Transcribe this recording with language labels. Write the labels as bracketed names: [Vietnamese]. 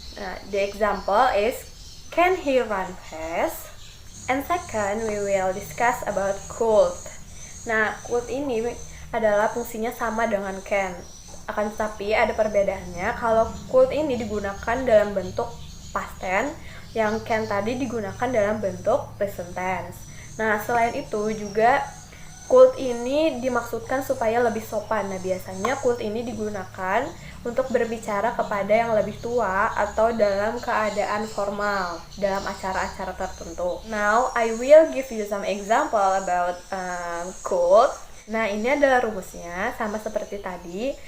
[English] Nah, the example is, can he run fast? And second, we will discuss about could. [Indonesian] Nah, could ini adalah fungsinya sama dengan can. Akan tetapi ada perbedaannya. Kalau could ini digunakan dalam bentuk past tense, yang can tadi digunakan dalam bentuk present tense. Nah, selain itu juga could ini dimaksudkan supaya lebih sopan. Nah, biasanya could ini digunakan untuk berbicara kepada yang lebih tua atau dalam keadaan formal dalam acara-acara tertentu. [English] Now, I will give you some example about could. [Indonesian] Nah, ini adalah rumusnya sama seperti tadi.